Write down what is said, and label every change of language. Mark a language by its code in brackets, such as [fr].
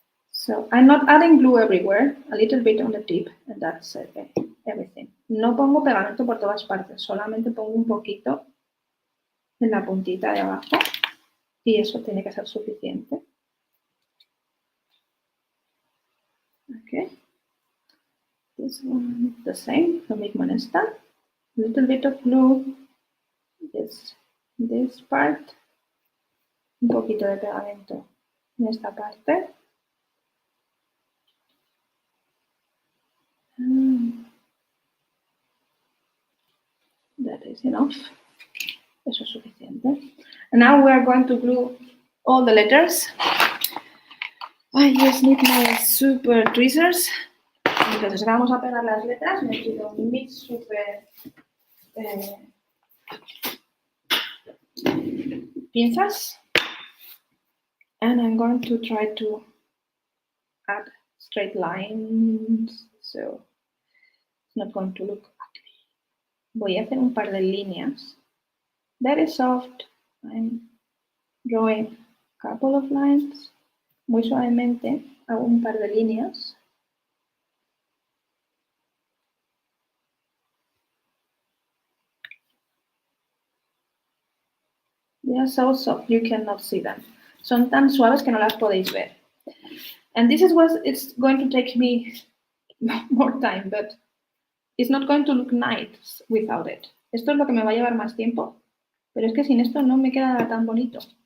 [en] So I'm not adding glue everywhere, a little bit on the tip, and that's everything. [es] No pongo pegamento por todas partes, solamente pongo un poquito en la puntita de abajo y eso tiene que ser suficiente. [en] Okay. This one the same, [es] lo mismo en esta. [en] A little bit of glue, this part, [es] un poquito de pegamento en esta parte. [en] That is enough. [es] Eso es suficiente. [en] And now we are going to glue all the letters. I just need my super tweezers. [es] Entonces vamos a pegar las letras. Me pido mis super pinzas. [en] And I'm going to try to add straight lines. So it's not going to look ugly. [es] Voy a hacer un par de líneas. [en] Very soft. I'm drawing a couple of lines. [es] Muy suavemente hago un par de líneas. [en] They are so soft you cannot see them. [es] Son tan suaves que no las podéis ver. [en] And this is what it's going to take me more time, but it's not going to look nice without it. [es] Esto es lo que me va a llevar más tiempo, pero es que sin esto no me queda tan bonito.